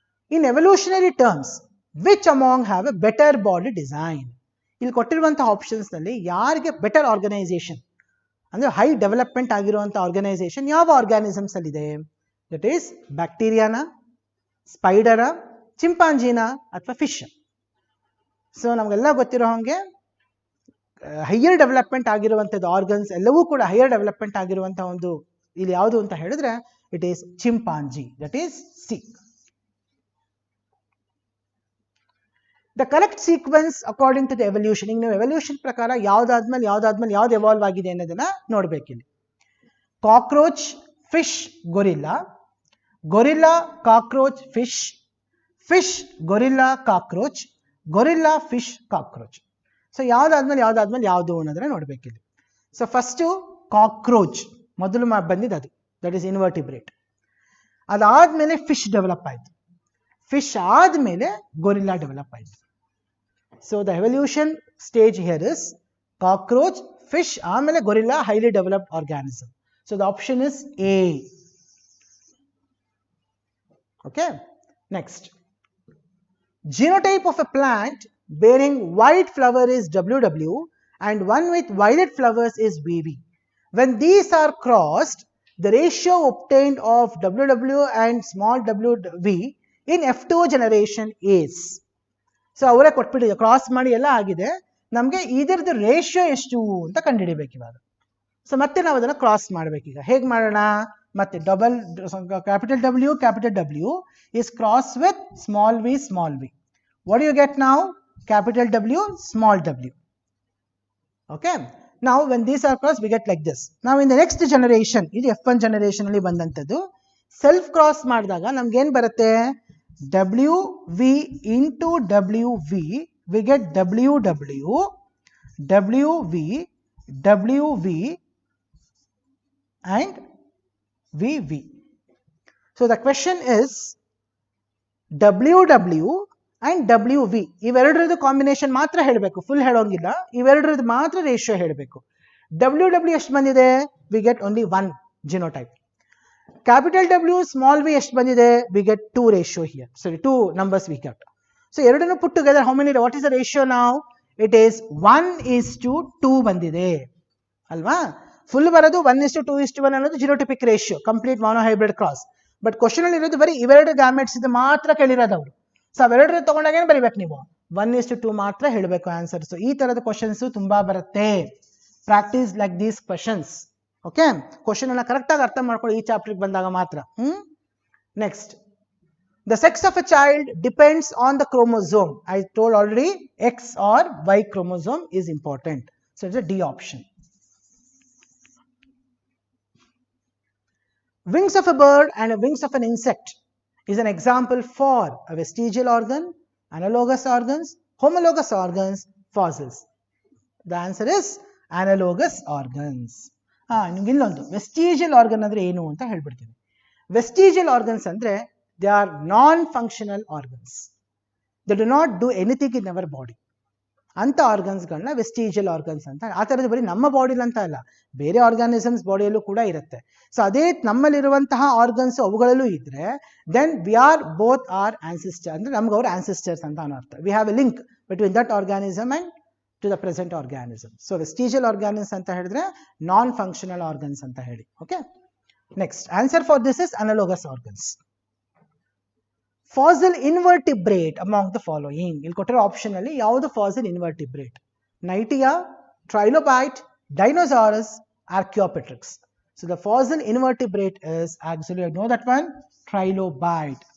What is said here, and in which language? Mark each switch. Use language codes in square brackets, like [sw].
[en] In evolutionary terms, which among have a better body design? [kn] ಇಲ್ಲಿ ಕೊಟ್ಟಿರುವಂತಹ options ನಲ್ಲಿ ಯಾರಿಗೆ ಬೆಟರ್ ಆರ್ಗನೈಸೇಷನ್ ಅಂದ್ರೆ ಹೈ ಡೆವಲಪ್ಮೆಂಟ್ ಆಗಿರುವಂತಹ ಆರ್ಗನೈಸೇಷನ್ ಯಾವ ಆರ್ಗಾನಿಸಮ್ಸ್ ಅಲ್ಲಿ ಇದೆ? ದಟ್ ಈಸ್ ಬ್ಯಾಕ್ಟೀರಿಯಾನ, ಸ್ಪೈಡರ, ಚಿಂಪಾಂಜಿನ ಅಥವಾ ಫಿಶ್. ಸೊ ನಮಗೆಲ್ಲ ಗೊತ್ತಿರೋ ಹಾಗೆ ಹೈಯರ್ ಡೆವಲಪ್ಮೆಂಟ್ ಆಗಿರುವಂಥದ್ದು ಆರ್ಗನ್ಸ್ ಎಲ್ಲವೂ ಕೂಡ ಹೈಯರ್ ಡೆವಲಪ್ಮೆಂಟ್ ಆಗಿರುವಂತಹ ಒಂದು ಇಲ್ಲಿ ಯಾವುದು ಅಂತ ಹೇಳಿದ್ರೆ [en] It is chimpanzee. That is C. The correct sequence according to the evolution. [kn] ಈಗ ನೀವು ಎವಲ್ಯೂಷನ್ ಪ್ರಕಾರ ಯಾವ್ದಾದ್ಮೇಲೆ ಯಾವ್ದು ಎವಾಲ್ವ್ ಆಗಿದೆ ಅನ್ನೋದನ್ನ ನೋಡ್ಬೇಕಿಲ್ಲಿ. Cockroach, fish, gorilla, gorilla, cockroach, fish, fish, gorilla, cockroach, gorilla, fish, cockroach. So ಯಾವ್ದಾದ್ಮೇಲೆ ಯಾವುದು ಅನ್ನೋದನ್ನ ನೋಡ್ಬೇಕಿಲ್ಲಿ. ಸೊ ಫಸ್ಟ್ ಕಾಕ್ರೋಚ್ ಮೊದಲು ಬಂದಿದ್ದು ಅದು, ದಟ್ ಈಸ್ ಇನ್ವರ್ಟಿಬ್ರೇಟ್. ಅದಾದ್ಮೇಲೆ ಫಿಶ್ ಡೆವಲಪ್ ಆಯ್ತು, ಫಿಶ್ ಆದ್ಮೇಲೆ ಗೊರಿಲ್ಲಾ ಡೆವಲಪ್ ಆಯ್ತು. [en] So the evolution stage here is cockroach, fish, amele gorilla, highly developed organism. So the option is A. Okay. Next, genotype of a plant bearing white flower is WW and one with violet flowers is VV. When these are crossed, the ratio obtained of WW and small wv in F2 generation is. [kn] So ಅವರೇ ಕೊಟ್ಬಿಟ್ಟಿದೆ, cross ಮಾಡಿ ಎಲ್ಲ ಆಗಿದೆ, ನಮಗೆ ಇದರದ್ದು ratio ಎಷ್ಟು ಅಂತ ಕಂಡುಹಿಡಿಬೇಕು ಇವಾಗ. ಸೊ ಮತ್ತೆ ನಾವು ಅದನ್ನು ಕ್ರಾಸ್ ಮಾಡಬೇಕೀಗ. ಹೇಗೆ ಮಾಡೋಣ? [en] ಮತ್ತೆ capital W is cross with small v. What do you get now? Capital W, small w. Okay. Now when these are crossed, we get like this. Now in the next generation, [kn] ಇದು F1 generation ಅಲ್ಲಿ ಬಂದಂತದ್ದು, self cross ಮಾಡಿದಾಗ ನಮ್ಗೆ ಏನ್ ಬರುತ್ತೆ? [en] WV into WV, we get WW, WV, WV and VV. So the question is WW and WV [kn] ಇವೆರಡರದ್ದು combination ಮಾತ್ರ ಹೇಳಬೇಕು, full ಹೇಳೋಂಗಿಲ್ಲ, ಇವೆರಡರದ್ದು ಮಾತ್ರ ratio ಹೇಳಬೇಕು. [en] WW [kn] ಎಷ್ಟು ಬಂದಿದೆ? [en] We get only one genotype. Capital W, small v [kn] ಎಷ್ಟು ಬಂದಿದೆ? [en] We get 2 ratio here. Sorry, 2 numbers we got. So [kn] ಎರಡನ್ನು [en] put together, how many? What is the ratio now? It is 1:2 [kn] ಬಂದಿದೆ ಅಲ್ವಾ? Full ಬರೋದು 1:2:1 ಅನ್ನೋದು genotypic ratio, complete monohybrid cross. But question ಅಲ್ಲಿ ಇರೋದು ಬರೀ ಇವೆರಡು ಗ್ಯಾಮೆಟ್ಸ್ ಇದು ಮಾತ್ರ ಕೇಳಿರೋದು ಅವರು. ಸೊ ಅವೆರಡರ ತಗೊಂಡಾಗ ಏನು ಬರೀಬೇಕು ನೀವು? 1:2 ಮಾತ್ರ ಹೇಳಬೇಕು ಆನ್ಸರ್. ಸೊ ಈ ತರದ ಕ್ವಶನ್ಸ್ ತುಂಬಾ ಬರುತ್ತೆ. [en] Practice like these questions. [kn] Okay, question ಅನ್ನ ಕರೆಕ್ಟ್ ಆಗಿ ಅರ್ಥ ಮಾಡ್ಕೊಳ್ಳಿ ಈ ಚಾಪ್ಟರ್ ಬಂದಾಗ ಮಾತ್ರ. [en] Next, the sex of a child depends on the chromosome. I told already X or Y chromosome is important. So it's a D option. Wings of a bird and wings of an insect is an example for a vestigial organ, analogous organs, homologous organs, fossils. The answer is analogous organs. [kn] ನಿಮ್ಗೆ ಇಲ್ಲೊಂದು vestigial organ ಅಂದ್ರೆ ಏನು ಅಂತ ಹೇಳ್ಬಿಡ್ತೀನಿ. Vestigial organs ಅಂದ್ರೆ [en] They are non functional organs, they do not do anything in our body. [kn] ಅಂತ ಆರ್ಗನ್ಸ್ಗಳನ್ನ vestigial organs ಅಂತ. ಆ ಥರದ್ದು ಬರೀ ನಮ್ಮ ಬಾಡಿಲಿ ಅಂತ ಅಲ್ಲ, ಬೇರೆ ಆರ್ಗಾನಿಸಮ್ಸ್ ಬಾಡಿಯಲ್ಲೂ ಕೂಡ ಇರುತ್ತೆ. ಸೊ ಅದೇ ನಮ್ಮಲ್ಲಿರುವಂತಹ ಆರ್ಗನ್ಸ್ ಅವುಗಳಲ್ಲೂ ಇದ್ರೆ [en] then we are both are ancestor, [kn] ಅಂದ್ರೆ ನಮ್ಗೆ ಅವ್ರ ಆನ್ಸಿಸ್ಟರ್ಸ್ ಅಂತ ಅನ್ನೋ ಅರ್ಥ. [en] We have a link between that organism and to the present organism. So vestigial organs [kn] anta helidre [en] non functional organs [kn] anta heli. [en] Okay, next answer for this is analogous organs. Fossil invertebrate among the following. [kn] ಇಲ್ಲಿ ಕೊಟ್ಟಿರೋ option ಅಲ್ಲಿ ಯಾವುದು fossil ಇನ್ವರ್ಟಿಬ್ರೇಟ್? ನೈಟಿಯಾ, trilobite, dinosaurs, ಆರ್ಕಿಯೋಪೆಟ್ರಿಕ್ಸ್. [en] So the fossil invertebrate is actually, I know that one, trilobite.